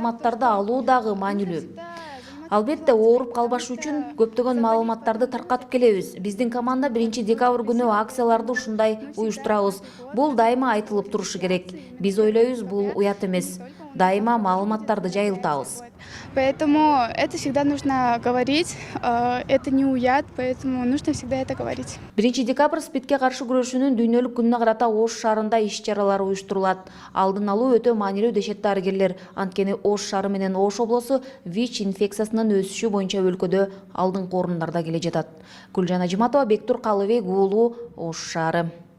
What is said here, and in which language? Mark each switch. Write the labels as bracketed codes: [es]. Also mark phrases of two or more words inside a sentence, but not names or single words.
[ky] Көп маалыматтарды алуу дагы маанилүү. Албетте ооруп калбаш үчүн көптөгөн маалыматтарды таркатып келебиз. Биздин команда 1 декабрь күнү акцияларды ушундай уюштурабыз. Бул дайыма айтылып турушу керек. Биз ойлойбуз, бул уят эмес. Дайыма маалыматтарды жайылтабыз. [ru] Поэтому это всегда нужно говорить, это не уят, поэтому нужно всегда это говорить. [ky] 1 декабрь спидке каршы күрөшүүнүн дүйнөлүк күнүнө карата Ош шаарында иш-чаралар уюштурулат. Алдын алуу өтө маанилүү дешет дарыгерлер. Анткени Ош шаары менен Ош облусу ВИЧ инфекциясынын өсүшү боюнча өлкөдө алдыңкы орундарда келе жатат. Гүлжан Ажиматова, Бектур Калыбек уулу, Ош шаары.